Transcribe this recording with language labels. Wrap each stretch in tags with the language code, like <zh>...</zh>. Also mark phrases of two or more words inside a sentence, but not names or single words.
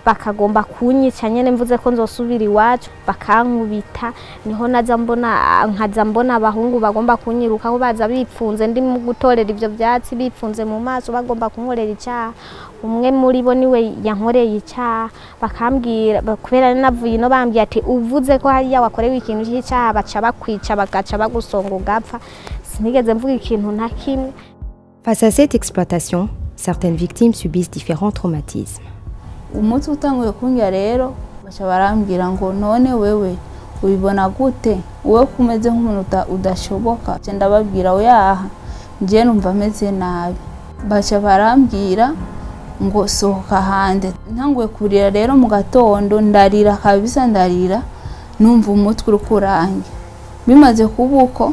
<rn>bakagomba kunyica nyene mvuze ko nzosubira iwacu bakankubita niho nkaza mbona abahungu bagomba kunyiruka ko baza bipfunze ndi mu gutorera ivyo vyatsi bipfunze mu maso bagomba kunkorera icyaha umwe muri bo niwe yankoreye icyaha bakambwira kubera navuye no bambwiye ati uvuze ko hariya wakorewe ikintu cy'icyaha baca bakwica bagaca bagusonga ugapfa sinigeze mvuga ikintu na kimwe.</rn> <fr>Face à cette exploitation, certaines victimes subissent différents traumatismes.</fr> <rn>Umunsi utanguye kunjya rero baca barambwira ngo none wewe ubibona gute wowe kumeze nk'umuntu udashoboka cyenda babwira oyaha ngiye numva meze nabi baca barambwira ngo sohoka hande ntanguye kurira rero mu gatondo ndarira kabisa ndarira numva umutwe urukurange bimaze kubuko</rn>